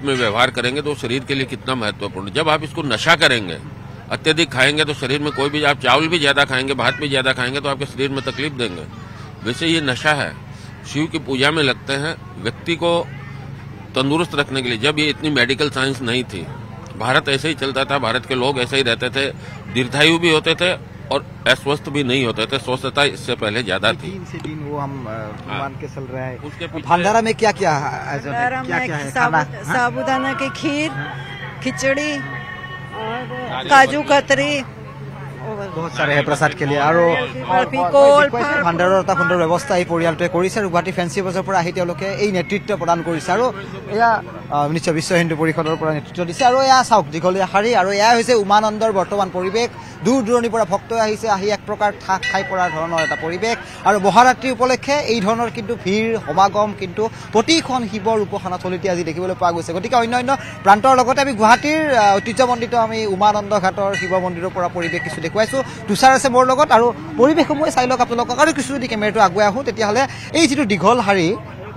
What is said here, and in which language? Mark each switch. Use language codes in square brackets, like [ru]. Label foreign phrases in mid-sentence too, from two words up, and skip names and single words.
[hi] में व्यवहार करेंगे तो शरीर के लिए कितना महत्वपूर्ण जब आप इसको नशा करेंगे अत्यधिक खाएंगे तो शरीर में कोई भी आप चावल भी ज्यादा खाएंगे भात भी ज्यादा खाएंगे तो आपके शरीर में तकलीफ देंगे वैसे ये नशा है शिव की पूजा में लगते हैं व्यक्ति को तंदुरुस्त रखने के लिए जब ये इतनी [en] medical science [hi] नहीं थी भारत ऐसे ही चलता था भारत के लोग ऐसे ही रहते थे दीर्घायु भी होते थे और अस्वस्थ भी नहीं होते थे स्वस्थता इससे पहले ज्यादा थी दिन से दिन वो हम मान के चल रहा है उसके भंडारा में क्या क्या है साबूदाना की खीर खिचड़ी और काजू कतरी बहुत सारे है प्रसाद के लिए [as] আৰু ভাণ্ডাৰৰ এটা সুন্দৰ ব্যৱস্থা এই পৰিয়ালটোৱে কৰিছে আৰু গুৱাহাটী ফেন্সি বজাৰৰ পৰা আহি তেওঁলোকে এই নেতৃত্ব প্ৰদান কৰিছে আৰু এয়া নিশ্চয় বিশ্ব হিন্দু পৰিষদৰ পৰা নেতৃত্ব দিছে আৰু এয়া চাওক দীঘলীয়া শাৰী আৰু এয়া হৈছে উমানন্দৰ বৰ্তমান পৰিৱেশ দূৰ দূৰণিৰ পৰা ভক্ত আহিছে আহি এক প্ৰকাৰ ঠাক খাই পৰা ধৰণৰ এটা পৰিৱেশ আৰু মহাৰাত্ৰি উপলক্ষে এই ধৰণৰ কিন্তু ভিৰ সমাগম কিন্তু প্ৰতিখন শিৱৰ উপাসনাথলীতে আজি দেখিবলৈ পোৱা গৈছে গতিকে অন্যান্য প্ৰান্তৰ লগতে আমি গুৱাহাটীৰ ঐতিহ্যমণ্ডিত আমি উমানন্দ ঘাটৰ শিৱ মন্দিৰৰ পৰা পৰিৱেশ কিছু দেখুৱাইছোঁ তুষাৰ আছে মোৰ লগত আৰু পৰিৱেশসমূহে চাই লওক আপোনালোকক আৰু কিছু যদি কেমেৰাটো আগুৱাই আহোঁ তেতিয়াহ'লে এই যিটো দীঘল শাৰী